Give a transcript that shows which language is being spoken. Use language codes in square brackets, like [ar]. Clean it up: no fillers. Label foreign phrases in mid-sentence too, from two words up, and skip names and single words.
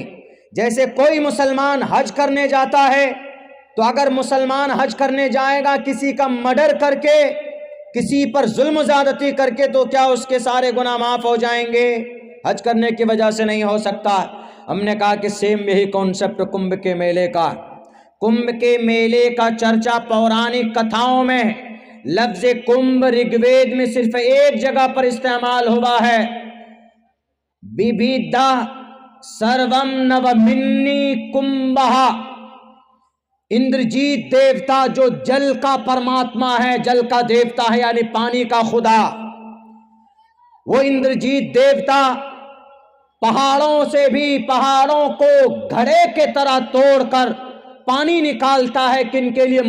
[ur] جیسے کوئی مسلمان حج کرنے جاتا ہے تو اگر مسلمان حج کرنے جائے گا کسی کا مرڈر کر کے، کسی پر ظلم و زیادتی کر کے، تو کیا اس کے سارے گناہ معاف ہو جائیں گے؟ حج کرنے کی وجہ سے نہیں ہو سکتا۔ ہم نے کہا کہ سیم یہی کانسیپٹ کمبھ کے میلے کا۔ کمبھ کے میلے کا چرچا پورانک کتھاؤں میں، لفظ کمبھ رگ وید میں صرف ایک جگہ پر استعمال ہوا ہے، بیبھیدھا سروم نومنی کمبھا۔ اندرجیت دیوتا جو جل کا پرماتما ہے، جل کا دیوتا ہے، یعنی پانی کا خدا، وہ اندرجیت دیوتا پہاڑوں سے بھی، پہاڑوں کو گھڑے کے طرح توڑ کر پانی نکالتا ہے، کن کے لیے؟